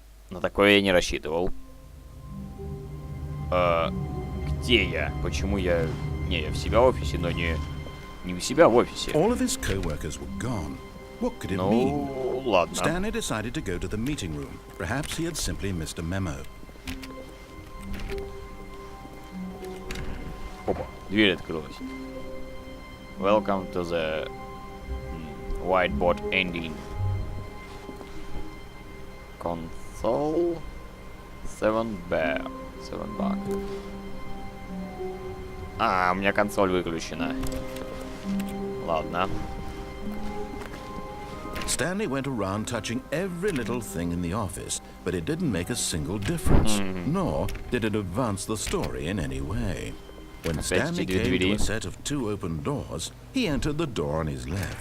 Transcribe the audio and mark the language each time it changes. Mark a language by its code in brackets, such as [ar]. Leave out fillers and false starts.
[ru] На такое я не рассчитывал. Где я? Почему я... Не, я в себя в офисе, но не у себя в офисе. [en] All of his co-workers were gone. What could it mean? [ru] Ну, ладно. [en] Stanley decided to go to the meeting room. Perhaps he had simply missed a memo. [ru] Опа, дверь открылась. [en] Welcome to the whiteboard ending. Console 7 bar. 7 buck. [ru] У меня консоль выключена. Ладно. [en] Stanley went around touching every little thing in the office, but it didn't make a single difference, nor did it advance the story in any way. When Stanley came to a set of 2 open doors, he entered the door on his left.